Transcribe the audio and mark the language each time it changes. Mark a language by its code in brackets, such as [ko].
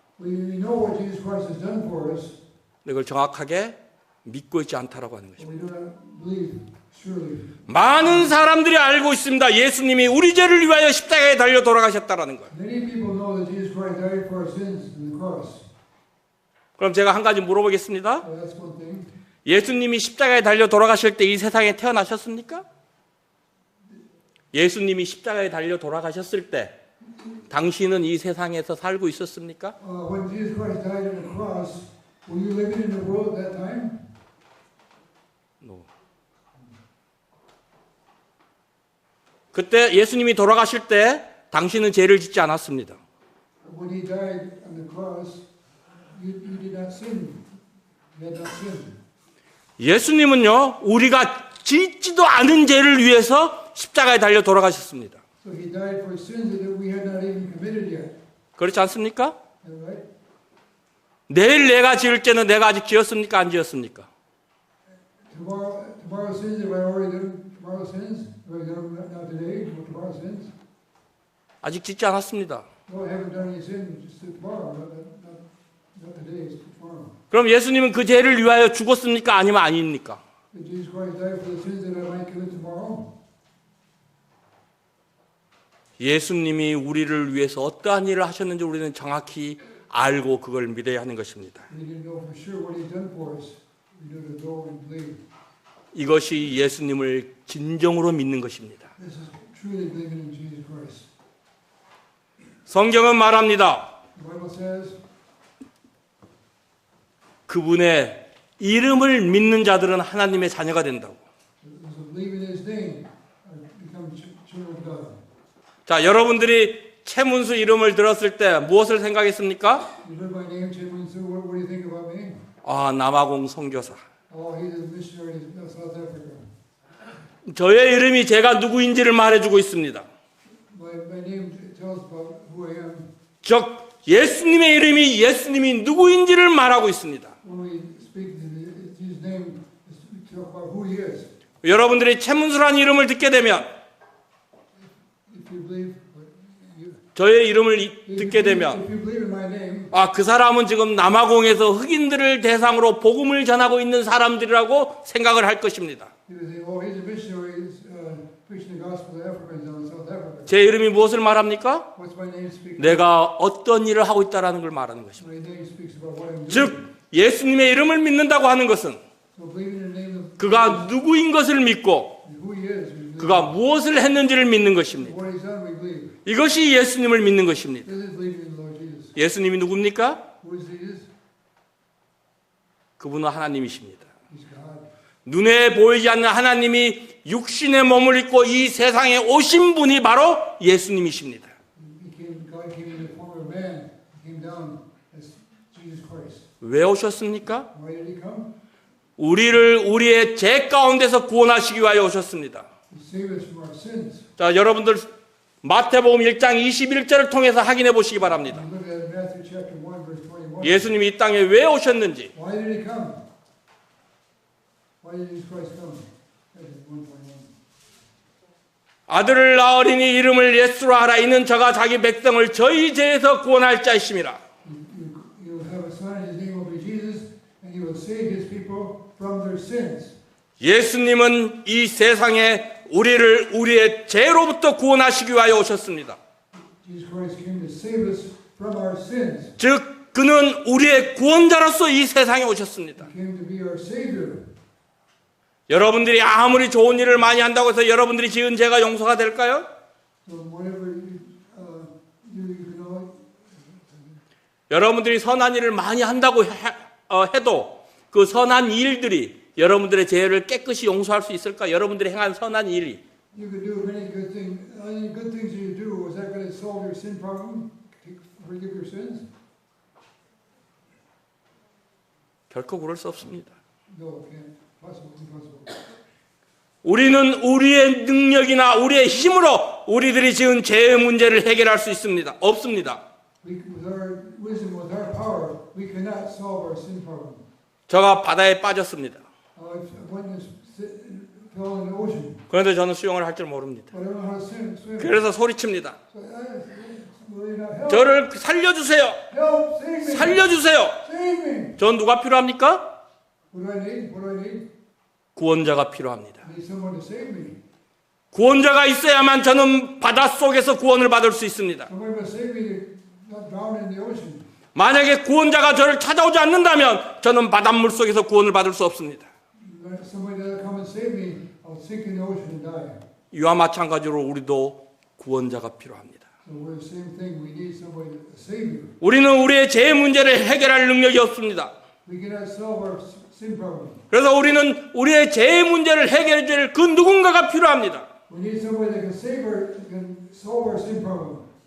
[en] We know what Jesus Christ has done for us, [ko] 이걸 정확하게 믿고 있지 않다라고 하는 [en] but [ko] 것입니다. [en] we do not believe surely. [ko] 많은 사람들이 알고 있습니다. 예수님이 우리 죄를 위하여 십자가에 달려 돌아가셨다라는 걸. [en] Many people know that Jesus Christ died for our sins on the cross. [ko] 그럼 제가 한 가지 물어보겠습니다. [en] So that's one thing. [ko] 예수님이 십자가에 달려 돌아가실 때 이 세상에 태어나셨습니까? 예수님이 십자가에 달려 돌아가셨을 때 당신은 이 세상에서 살고 있었습니까? [en] When Jesus Christ died on the cross, were you living in the world at that time? No. [ko] 그때 예수님이 돌아가실 때 당신은 죄를 짓지 않았습니다. [en] When he died on the cross, you did not sin. You had not sinned. [ko] 예수님은요, 우리가 짓지도 않은 죄를 위해서 십자가에 달려 돌아가셨습니다. [en] So he died for sins that we had not even committed yet. [ko] 그렇지 않습니까? [en] Is that right? [ko] 내일 내가 지을 죄는 내가 아직 지었습니까? 안 지었습니까? [en] Tomorrow sins, have I already done tomorrow sins? Have I done them now today? Tomorrow sins? [ko] 아직 짓지 않았습니다. [en] No, I haven't done any sin, just tomorrow, not today, it's tomorrow. [ko] 그럼 예수님은 그 죄를 위하여 죽었습니까? 아니면 아닙니까? [en] Did Jesus Christ die for the sins that I might commit tomorrow? [ko] 예수님이 우리를 위해서 어떠한 일을 하셨는지 우리는 정확히 알고 그걸 믿어야 하는 것입니다. [en] We need to know for sure what He's done for us. We need to know and believe. [ko] 이것이 예수님을 진정으로 믿는 것입니다. [en] This is truly believing in Jesus Christ. [ko] 성경은 말합니다. [en] The Bible says, [ko] 그분의 이름을 믿는 자들은 하나님의 자녀가 된다고. [en] those who believe in His name become children of God. [ko] 자, 여러분들이 최문수 이름을 들었을 때 무엇을 생각했습니까? [en] You heard my name, Chae Mun Soo. What do you think about me? [ko] 아, 남아공 선교사. [en] Oh, he's a missionary in South Africa. [ko] 저의 이름이 제가 누구인지를 말해주고 있습니다. [en] My name tells about who I am. [ko] 즉 예수님의 이름이 예수님이 누구인지를 말하고 있습니다. [en] When we speak His name, we talk about who He is. [ko] 여러분들이 최문수라는 이름을 듣게 되면 [en] If you believe, [ko] 저의 이름을 [en] if [ko] 듣게 [en] you [ko] 되면 [en] believe in my name, [ko] 아, 그 사람은 지금 남아공에서 흑인들을 대상으로 복음을 전하고 있는 사람들이라고 생각을 할 것입니다. [en] you will say, oh, he's a missionary preaching the gospel to Africans down in South Africa. [ko] 제 이름이 무엇을 말합니까? [en] What's my name speak? [ko] 내가 어떤 일을 하고 있다라는 걸 말하는 것입니다. [en] My name speaks about what I'm doing. [ko] 즉 예수님의 이름을 믿는다고 하는 것은 [en] So believing in the name of [ko] 그가 누구인 것을 믿고 [en] who he is, we believe. [ko] 그가 무엇을 했는지를 믿는 것입니다. [en] What he's done, we believe. [ko] 이것이 예수님을 믿는 것입니다. [en] This is believing in the Lord Jesus. [ko] 예수님이 누굽니까? [en] Who is he? [ko] 그분은 하나님이십니다. [en] He's God. [ko] 눈에 보이지 않는 하나님이 육신의 몸을 입고 이 세상에 오신 분이 바로 예수님이십니다. [en] God came in the form of man. He came down as Jesus Christ. [ko] 왜 오셨습니까? [en] Why did he come? [ko] 우리를 우리의 죄 가운데서 구원하시기 위하여 오셨습니다. [en] To save us from our sins. [ko] 자, 여러분들 마태복음 1장 21절을 통해서 확인해 보시기 바랍니다. [en] We look at Matthew chapter 1, verse 21. [ko] 예수님이 이 땅에 왜 오셨는지, [en] Why did he come? Why did Jesus Christ come? Matthew 1:21. [ko] 아들을 낳으리니 이름을 예수로 하라. 이는 저가 자기 백성을 저희 죄에서 구원할 자이심이라. [en] You will have a son, his name will be Jesus, and he will save his people from their sins. [ko] 예수님은 이 세상에 우리를 우리의 죄로부터 구원하시기 위하여 오셨습니다. [en] Jesus Christ came to save us from our sins. [ko] 즉 그는 우리의 구원자로서 이 세상에 오셨습니다. [en] He came to be our Savior. [ko] 여러분들이 아무리 좋은 일을 많이 한다고 해서 여러분들이 지은 죄가 용서가 될까요? [en] So whatever you know, [ko] 여러분들이 선한 일을 많이 한다고 해도 그 선한 일들이 여러분들의 죄를 깨끗이 용서할 수 있을까? 여러분들이 행한 선한 일이 [en] you could do many good things. Any good things that you do, is that going to solve your sin problem? Forgive your sins? [ko] 결코 그럴 수 없습니다. [en] No, it can't. Impossible. [ko] 우리는 우리의 능력이나 우리의 힘으로 우리들이 지은 죄의 문제를 해결할 수 있습니다. 없습니다. [en] With our wisdom, with our power, we cannot solve our sin problem. [ko] 저가 바다에 빠졌습니다. [en] One is fell in the ocean, [ko] 그런데 저는 수영을 할 줄 모릅니다. [en] but I don't know how to swim. [ko] 그래서 소리칩니다. [en] So, will you not help? [ko] 저를 살려주세요. [en] Help! Save me! [ko] 살려주세요. [en] Save me! [ko] 전 누가 필요합니까? [en] What do I need? What do I need? [ko] 구원자가 필요합니다. [en] I need someone to save me. [ko] 구원자가 있어야만 저는 바닷속에서 구원을 받을 수 있습니다. [en] Someone will save me to not drown in the ocean. [ko] 만약에 구원자가 저를 찾아오지 않는다면 저는 바닷물 속에서 구원을 받을 수 없습니다. [en] Somebody doesn't come and save me, I'll sink in the ocean and die. [ko] 이와 마찬가지로 우리도 구원자가 필요합니다. [en] So we're the same thing. We need somebody, a savior. [ko] 우리는 우리의 죄 문제를 해결할 능력이 없습니다. [en] We cannot solve our sin problem. [ko] 그래서 우리는 우리의 죄 문제를 해결해 줄 그 누군가가 필요합니다. [en] We need somebody that can solve our sin problem.